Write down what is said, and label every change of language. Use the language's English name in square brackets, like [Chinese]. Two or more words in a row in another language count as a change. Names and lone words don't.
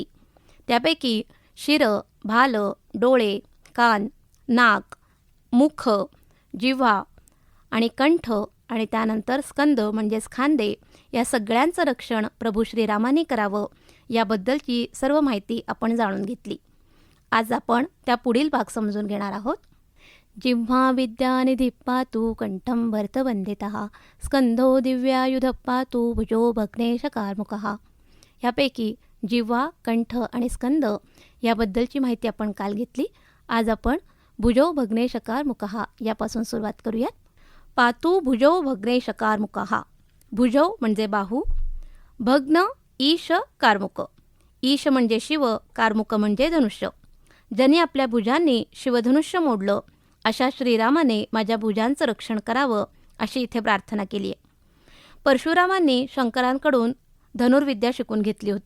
[Marathi] त्यापैकी शिर, भाल, डोळे, कान, नाक, मुख, जिव्हा आणि कंठ आणि त्यानंतर स्कंद म्हणजेच खांदे या सगळ्यांचं रक्षण प्रभू श्रीरामाने करावं याबद्दलची सर्व माहिती आपण जाणून घेतली. आज आपण त्या पुढील भाग समजून घेणार आहोत. [Sanskrit] जिव्हा विद्यानिधी पातु कंठं भरतवंदितः, स्कंधो दिव्यायुध पातु भुजो भग्नेशकारमुकः. [Marathi] यापैकी जिव्हा, कंठ आणि स्कंद याबद्दलची माहिती आपण काल घेतली. आज आपण [Sanskrit] भुजो भग्नेशकारमुकः [Marathi] यापासून सुरुवात करूयात. [Sanskrit] पातु भुजो भग्नेशकारमुकः. [Marathi] भुजो म्हणजे बाहू, [Sanskrit] भग्न ईश कारमुक. [Marathi] ईश म्हणजे शिव, कारमुक म्हणजे धनुष्य. ज्यांनी आपल्या भुजांनी शिवधनुष्य मोडलं अशा श्रीरामाने माझ्या भुजांचं रक्षण करावं अशी इथे प्रार्थना केली आहे. परशुरामांनी शंकरांकडून धनुर्विद्या शिकून घेतली होती.